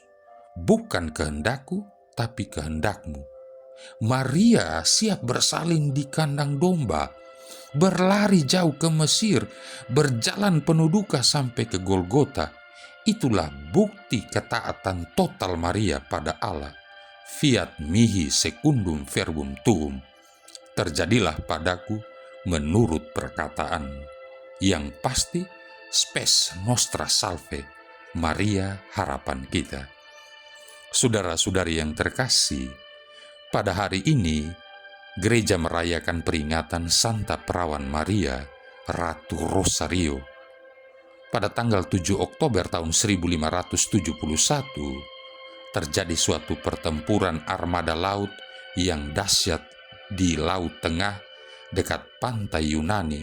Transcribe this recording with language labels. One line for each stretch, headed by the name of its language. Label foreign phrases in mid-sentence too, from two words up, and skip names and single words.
Indonesian: Bukan kehendakku, tapi kehendakmu. Maria siap bersalin di kandang domba, berlari jauh ke Mesir, berjalan penuh duka sampai ke Golgota. Itulah bukti ketaatan total Maria pada Allah.
Latin: Fiat mihi secundum verbum tuum.
Indonesian: Terjadilah padaku menurut perkataanmu. Yang pasti,
Latin: spes nostra salve,
Indonesian: Maria harapan kita. Saudara-saudari yang terkasih, pada hari ini, gereja merayakan peringatan Santa Perawan Maria, Ratu Rosario. Pada tanggal 7 Oktober tahun 1571, terjadi suatu pertempuran armada laut yang dahsyat di Laut Tengah dekat pantai Yunani.